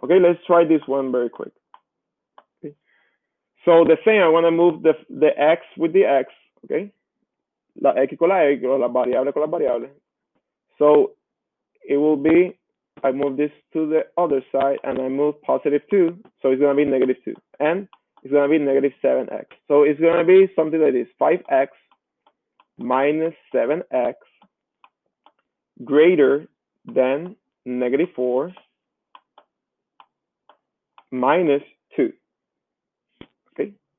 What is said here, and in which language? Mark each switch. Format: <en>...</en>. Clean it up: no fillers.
<en>Okay, let's try this one very quick. Okay. So the same, I want to move the x with the x. Okay,</en> <es>la X con la X, o las variables con las variables.</es> <en>So it will be, I move this to the other side and I move positive 2, so it's going to be negative 2. And it's going to be negative 7x. So it's going to be something like this, 5x minus 7x greater than negative 4 minus 2. Okay?</en>